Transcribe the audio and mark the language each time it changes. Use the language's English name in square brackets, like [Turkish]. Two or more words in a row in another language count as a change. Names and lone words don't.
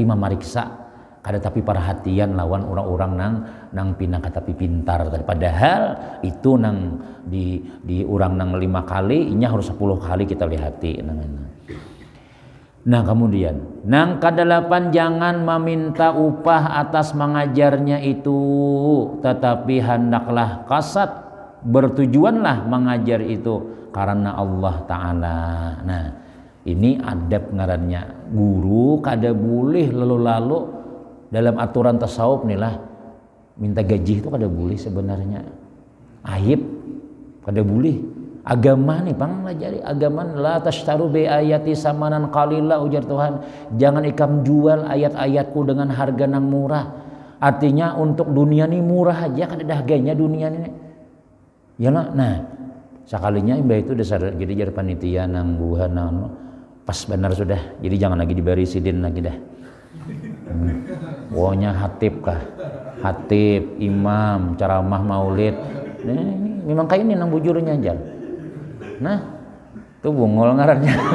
[Banjar] memeriksa kada tapi perhatian lawan orang-orang nang pinang tapi pintar padahal itu nang di orang nang 5 kali inya harus 10 kali kita lihati Nah kemudian nang kedelapan jangan meminta upah atas mengajarnya itu tetapi hendaklah kasat bertujuanlah mengajar itu karena Allah Ta'ala. Nah ini adab ngarannya guru kada boleh lalu-lalu dalam aturan tasawuf nih lah minta gaji itu kada boleh sebenarnya aib kada boleh. Agama nih pang lajari agama [Arabic] لا تشتروا بآياتي ثمنا قليلا [Banjar] ujar Tuhan jangan ikam jual ayat-ayatku dengan harga nang murah artinya untuk dunia nih murah aja kan ada harganya dunia nih ya nah sekalinya mbak itu dasar jadi jar panitia nang buhan nang pas benar sudah jadi jangan lagi diberi sidin lagi dah pokoknya hatib imam ceramah maulid ini memang kayak ini nang bujurnya aja nah tuh bungol ngarannya